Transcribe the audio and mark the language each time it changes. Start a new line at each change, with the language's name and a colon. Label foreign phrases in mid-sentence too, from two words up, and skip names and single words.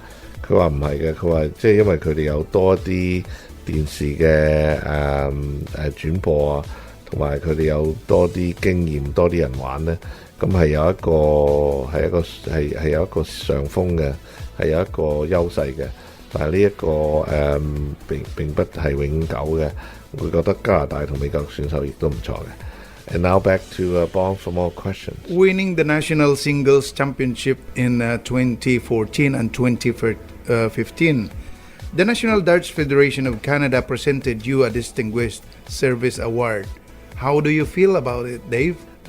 Cantonese: 佢話唔係嘅，佢話即係因為佢哋有多啲電視嘅轉播啊，同埋佢哋有多啲經驗，多啲人玩呢。咁係有一個上風嘅，係有一個優勢嘅，但係呢一個並不係永久嘅。我覺得加拿大同美國選手亦都唔錯嘅。
English: And now back to Bong for more questions. Winning the National Singles Championship in 2014 and 2015, the National Darts Federation of Canada presented you a Distinguished Service Award. How do you feel about it, Dave?